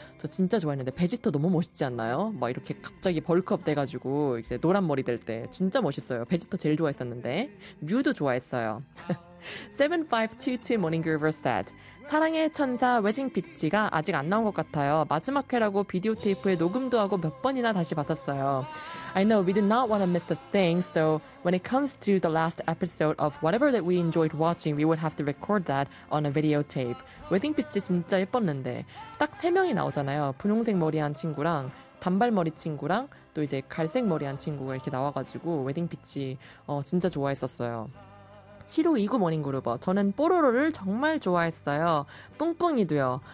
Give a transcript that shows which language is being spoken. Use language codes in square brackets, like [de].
[ko] 저 진짜 좋아했는데 베지터 너무 멋있지 않나요? 막 이렇게 갑자기 벌크업 돼가지고 이제 노란 머리 될 때 진짜 멋있어요. 베지터 제일 좋아했었는데 뮤도 좋아했어요. 7522 모닝그룹 said 사랑의 천사 웨징 피치가 아직 안 나온 것 같아요. 마지막 회라고 비디오 테이프에 녹음도 하고 몇 번이나 다시 봤었어요. [en] I know we did not want to miss the thing, so when it comes to the last episode of whatever that we enjoyed watching, we would have to record that on a video tape. [ko] 웨딩 피치 진짜 예뻤는데 딱 세 명이 나오잖아요. 분홍색 머리한 친구랑 단발머리 친구랑 또 이제 갈색 머리한 친구가 이렇게 나와가지고 웨딩 피치 진짜 좋아했었어요. 7529 모닝그루버 저는 뽀로로를 정말 좋아했어요. 뿡뿡이도요.